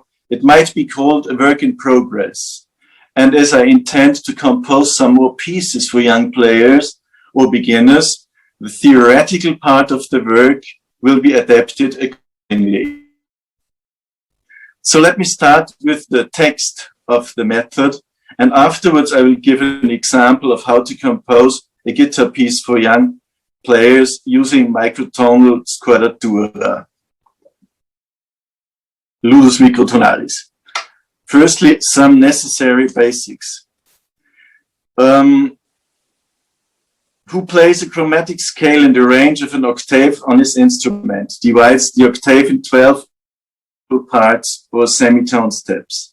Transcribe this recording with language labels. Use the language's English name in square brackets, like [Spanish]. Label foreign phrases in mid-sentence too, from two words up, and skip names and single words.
[English] It might be called a work in progress. And as I intend to compose some more pieces for young players or beginners, the theoretical part of the work will be adapted accordingly. So let me start with the text of the method, and afterwards I will give an example of how to compose a guitar piece for young players using microtonal squadratura. Ludus microtonalis. Firstly, some necessary basics. Who plays a chromatic scale in the range of an octave on his instrument, divides the octave in 12 parts or semitone steps.